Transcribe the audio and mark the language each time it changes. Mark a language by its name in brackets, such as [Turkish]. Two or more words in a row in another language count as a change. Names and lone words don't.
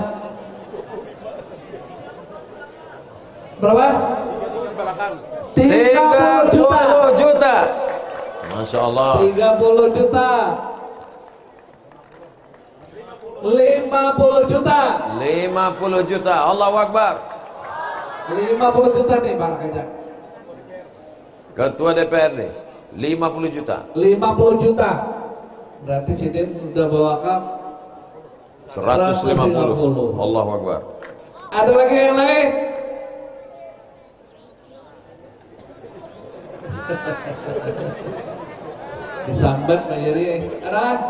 [Indonesian] Berapa? 30 juta. 30 juta. Masya Allah. 30 juta. 50 juta. 50 juta. Allahu Akbar. 50 juta nih Bang Kajak. Ketua DPRD 50 juta. 50 juta. Berarti Sidin udah bawakan 150. Allahu Akbar. Ada lagi yang lain? Disambat Pak Yeri. Ada?